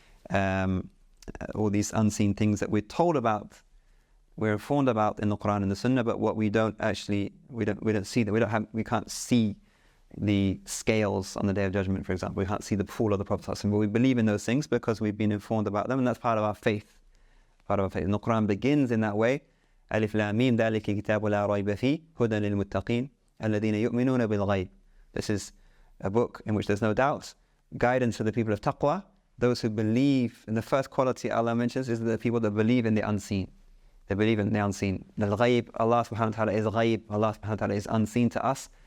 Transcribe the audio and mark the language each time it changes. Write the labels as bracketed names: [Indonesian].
[English] All these unseen things that we're told about, we're informed about in the Quran and the Sunnah, but what we don't see that we can't see the scales on the Day of Judgment, for example. We can't see the fall of the Prophet ﷺ, but we believe in those things because we've been informed about them, and that's part of our faith. And the Quran begins in that way. [Arabic] Alif Lam Mim, ذَلِكَ كِتَابُ لَا رَيْبَ فِيهِ هُدًى لِلْمُتَّقِينَ الَّذِينَ يُؤْمِنُونَ بِالْغَيْبِ. [English] This is a book in which there's no doubt, guidance for the people of taqwa, those who believe. And the first quality Allah mentions is the people that believe in the unseen. They believe in the unseen. Al-Ghayb, Allah subhanahu wa ta'ala is Ghayb, Allah subhanahu wa ta'ala is unseen to us.